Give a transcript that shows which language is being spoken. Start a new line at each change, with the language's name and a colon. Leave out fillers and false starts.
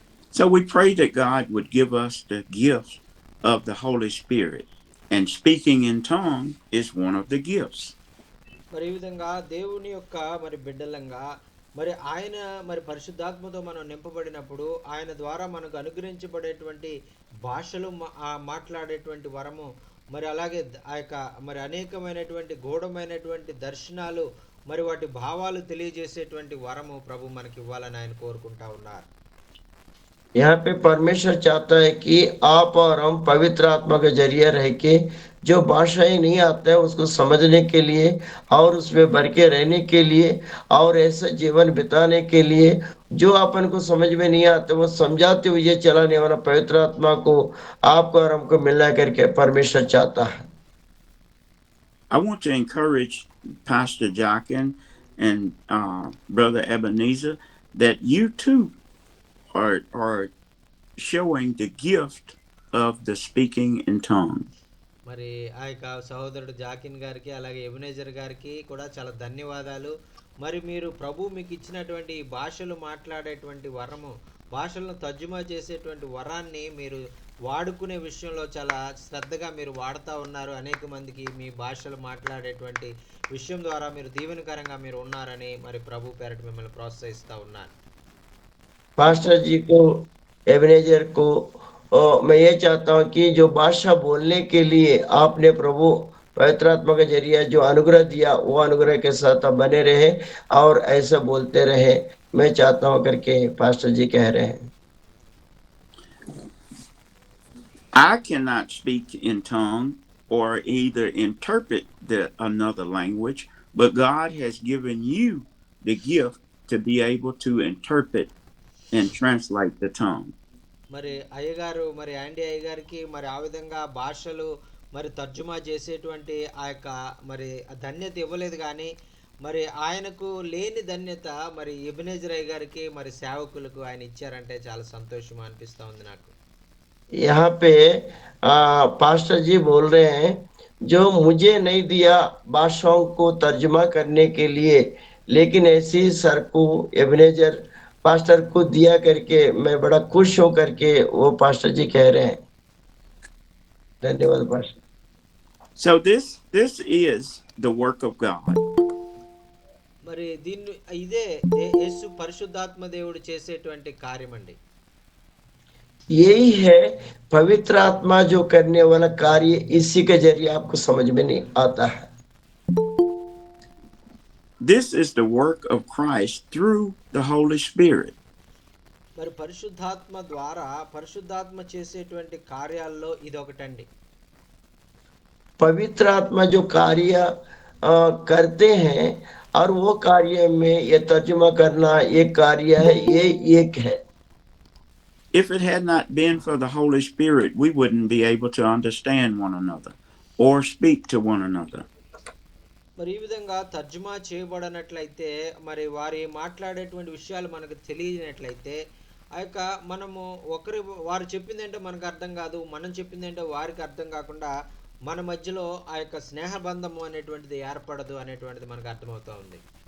English: So we pray that God would give us the gift of the Holy Spirit, and speaking in tongues is one of the gifts.
Telugu: మరి ఈ విధంగా దేవుని యొక్క మరి బిడ్డలంగా మరి ఆయన మరి పరిశుద్ధాత్మతో మనం నింపబడినప్పుడు ఆయన ద్వారా మనకు అనుగ్రహించబడేటువంటి భాషలు మాట్లాడేటువంటి వరము, మరి అలాగే ఆ యొక్క మరి అనేకమైనటువంటి గూఢమైనటువంటి దర్శనాలు, మరి వాటి భావాలు తెలియజేసేటువంటి వరము ప్రభు మనకి ఇవ్వాలని ఆయన కోరుకుంటా ఉన్నారు.
Hindi: यहाँ पे परमेश्वर चाहता है कि आप और हम पवित्र आत्मा के जरिए रह के जो भाषाएं नहीं आते हैं उसको समझने के लिए और उसमें भर के रहने के लिए और ऐसा जीवन बिताने के लिए, जो अपन को समझ में नहीं आते वो समझाते हुए चलाने वाला पवित्र आत्मा को आपको और हमको मिलना करके परमेश्वर चाहता है।
English: I want to encourage Pastor Jockin and Brother Ebenezer that you too are showing the gift of the speaking in tongues.
Telugu: మరి ఆ యొక్క సహోదరుడు జాకిన్ గారికి అలాగే ఎబెనేజర్ గారికి కూడా చాలా ధన్యవాదాలు. మరి మీరు ప్రభు మీకు ఇచ్చినటువంటి భాషలు మాట్లాడేటువంటి వరము, భాషలను తర్జుమా చేసేటువంటి వరాన్ని మీరు వాడుకునే విషయంలో చాలా శ్రద్ధగా మీరు వాడుతూ ఉన్నారు. అనేక మందికి మీ భాషలు మాట్లాడేటువంటి విషయం ద్వారా మీరు దీవెనకరంగా మీరు ఉన్నారని మరి ప్రభు పేరట మిమ్మల్ని ప్రోత్సహిస్తూ ఉన్నాను.
Hindi: पास्टर जी को, एबनेजर को, मैं ये चाहता हूँ कि जो भाषा बोलने के लिए आपने प्रभु पवित्र आत्मा के जरिए जो अनुग्रह दिया, वो अनुग्रह के साथ आप बने रहे और ऐसा बोलते रहे, मैं चाहता हूँ करके पास्टर जी कह रहे हैं.
English: I cannot speak in tongue or either interpret another language, but God has given you the gift to be able to interpret and translate the tongue.
Telugu: మరి అయ్యగారు మరి యాండీ అయ్యగారికి మరి ఆ విధంగా భాషలు మరి తర్జుమా చేసేటువంటి ఆ యొక్క మరి ధన్యత ఇవ్వలేదు, కానీ మరి ఆయనకు లేని ధన్యత మరి ఎబెనెజర్ అయ్య గారికి మరి సేవకులకు ఆయన ఇచ్చారంటే చాలా సంతోషం అనిపిస్తూ ఉంది నాకు.
Hindi: यहाँ पे पास्टर जी बोल रहे हैं, जो मुझे नहीं दिया भाषाओं को तर्जुमा करने के लिए, लेकिन ऐसी सर को एबनेजर पास्टर को दिया करके मैं बड़ा खुश हो करके वो पास्टर जी कह रहे हैं. धन्यवाद pastor.
English: So this is the work of God.
Telugu: మరి దీన్ని ఇదే యేసు పరిశుద్ధాత్మ దేవుడు చేసేటువంటి కార్యం అండి.
Hindi: यही है पवित्र आत्मा जो करने वाला कार्य, इसी के जरिए आपको समझ में नहीं आता है.
English: This is the work of Christ through the Holy Spirit.
Telugu: మరి పరిశుద్ధాత్మ ద్వారా పరిశుద్ధాత్మ చేసేటువంటి కార్యాల్లో ఇదొకటండి.
Hindi: पवित्र आत्मा जो कार्य करते हैं और वो कार्य में ये तर्जुमा करना एक कार्य है, ये एक है.
English: If it had not been for the Holy Spirit, we wouldn't be able to understand one another or speak to one another.
Telugu: మరి ఈ విధంగా తర్జుమా చేయబడనట్లయితే, మరి వారి మాట్లాడేటువంటి విషయాలు మనకు తెలియనట్లయితే, ఆ యొక్క మనము వారు చెప్పింది ఏంటో మనకు అర్థం కాదు, మనం చెప్పింది ఏంటో వారికి అర్థం కాకుండా మన మధ్యలో ఆ యొక్క స్నేహబంధము అనేటువంటిది ఏర్పడదు అనేటువంటిది మనకు అర్థమవుతా ఉంది.